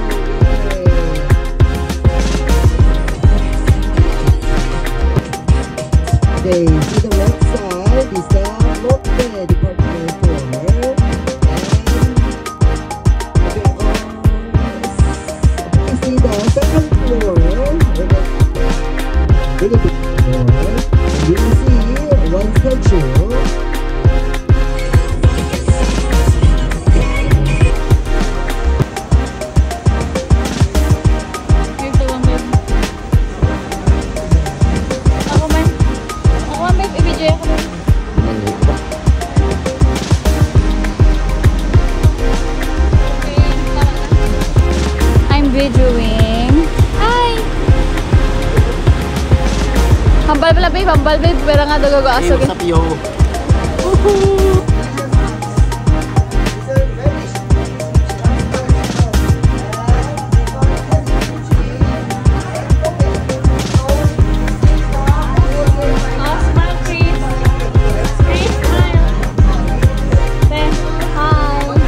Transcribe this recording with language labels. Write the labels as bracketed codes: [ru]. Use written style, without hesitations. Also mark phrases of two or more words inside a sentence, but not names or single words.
[en] Okay, to the left side is the Lotte Department Store. And okay, see the second floor. Little bit more. You will see one statue. [tl] Ito lang, babe. [hil] Ako man, babe. I-video ako, babe. [tl] Okay, tama na. [en] I'm videoing. Hi! [hil] Hambal pala, babe. Hambal, babe. Pero nga daw aso. [en] What's up, yo? Oh, smile, Chris. Chris, smile. Say, hi.